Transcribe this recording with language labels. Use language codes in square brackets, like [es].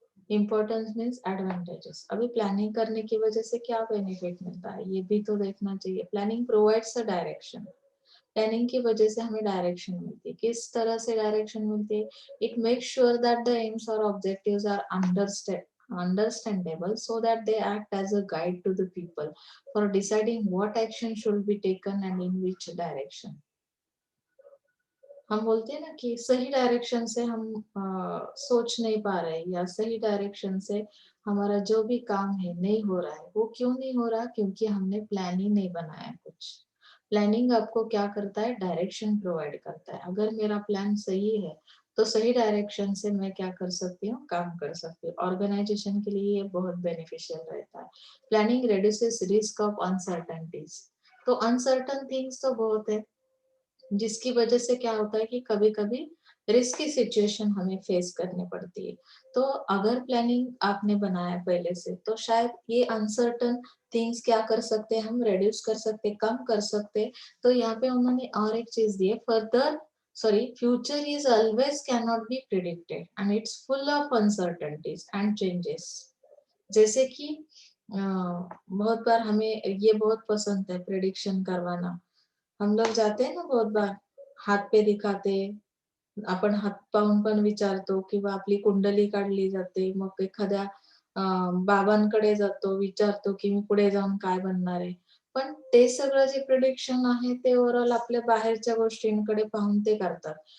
[hi] Importance means advantages. अभी planning करने की वजह से क्या बेनिफिट मिलता है ये भी तो देखना चाहिए। [en] Planning provides a direction. [hi] Planning की वजह से हमें डायरेक्शन मिलती है। किस तरह से डायरेक्शन मिलती है? [en] It makes sure that the aims और objectives are understandable so that they act as a guide to the people for deciding what action should be taken and in which direction. [hi] हम बोलते हैं ना कि सही direction से हम सोच नहीं पा रहे या सही डायरेक्शन से हमारा जो भी काम है नहीं हो रहा है। वो क्यों नहीं हो रहा? क्योंकि हमने प्लान ही नहीं बनाया कुछ। प्लानिंग आपको क्या करता है? डायरेक्शन प्रोवाइड करता है। अगर मेरा प्लान सही है तो सही डायरेक्शन से मैं क्या कर सकती हूँ? काम कर सकती हूँ। ऑर्गेनाइजेशन के लिए ये बहुत बेनिफिशियल रहता है। [en] Planning reduces risk of uncertainties. [hi] तो अनसर्टन थिंग्स तो बहुत है जिसकी वजह से क्या होता है कि कभी-कभी रिस्की सिचुएशन हमें फेस करनी पड़ती है। तो अगर प्लानिंग आपने बनाया पहले से तो शायद ये अनसर्टेन थिंग्स क्या कर सकते हैं हम रिड्यूस कर सकते हैं, कम कर सकते हैं। तो यहाँ पे उन्होंने और एक चीज दी है [en] Further future is always can not be predicted and it's full of uncertainties and changes. [hi] जैसे कि बहुत बार हमें ये बहुत पसंद है प्रिडिक्शन करवाना। हम लोग जाते हैं ना बहुत बार हात पे दिखाते [mr] आपण हात पाहून पण विचारतो किंवा आपली कुंडली काढली जाते मग एखाद्या बाबांकडे जातो विचारतो की मी पुढे जाऊन काय बनणार आहे. पण ते सगळं जे प्रिडिक्शन आहे ते ओव्हरऑल आपल्या बाहेरच्या गोष्टींकडे पाहून ते करतात.